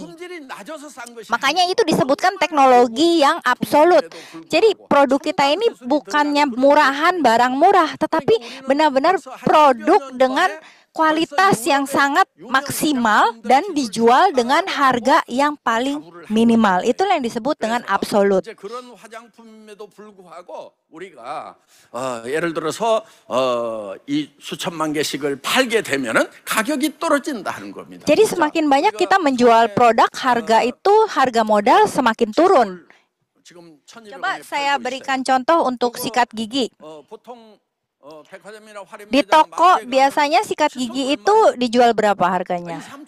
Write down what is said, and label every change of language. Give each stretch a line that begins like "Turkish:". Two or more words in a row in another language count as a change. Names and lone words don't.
Indonesian: Makanya itu disebutkan teknologi yang absolut. Jadi produk kita ini bukannya murahan, barang murah, tetapi benar-benar produk dengan kualitas yang sangat maksimal dan dijual dengan harga yang paling minimal. Itulah yang disebut dengan absolut.
Korean: 그런 화장품에도 불구하고 우리가 예를 들어서 이 수천만 개씩을 팔게 되면은 가격이 떨어진다는 겁니다.
Indonesian: Jadi semakin banyak kita menjual produk, harga modal semakin turun. Coba saya berikan contoh untuk sikat gigi. Di toko biasanya sikat gigi itu dijual berapa harganya?